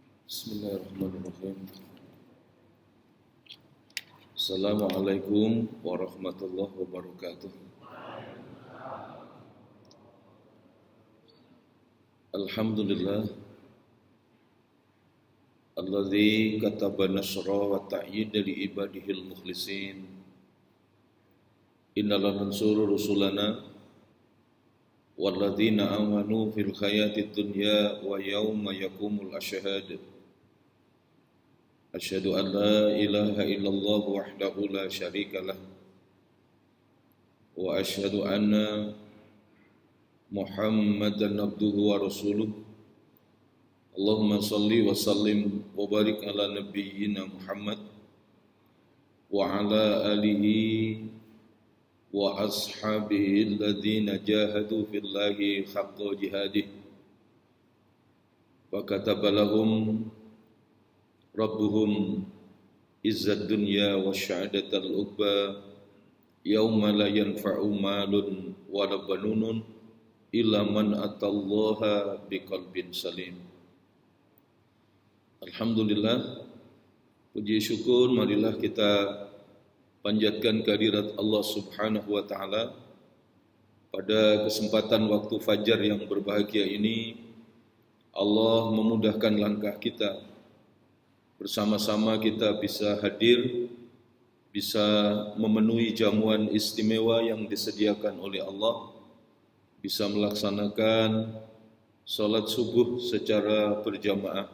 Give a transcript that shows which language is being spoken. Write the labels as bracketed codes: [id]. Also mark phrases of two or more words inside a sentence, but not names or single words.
[ar] بسم الله الرحمن الرحيم السلام عليكم ورحمة الله وبركاته. الحمد لله الذي كتب النصر والتأييد لعباده المخلصين. إنا لننصر رسلنا والذين آمنوا في الحياة الدنيا ويوم يقوم الأشهاد. أشهد أن لا إله إلا الله وحده لا شريك له وأشهد أن محمدا عبده ورسوله. اللهم صل وسلم وبارك على نبينا محمد وعلى آله وأصحابه الذين جاهدوا في الله حق جهاده وكتب لهم ربهم عز الدنيا وسعادة العقبى يوم لا ينفع مال ولا بنون إلا من أتى الله بقلب سليم. [id] Alhamdulillah, puji syukur marilah kita panjatkan kehadirat Allah [ar] سبحانه وتعالى [id] pada kesempatan waktu fajar yang berbahagia ini. Allah memudahkan langkah kita. Bersama-sama kita bisa hadir, bisa memenuhi jamuan istimewa yang disediakan oleh Allah, bisa melaksanakan salat subuh secara berjamaah.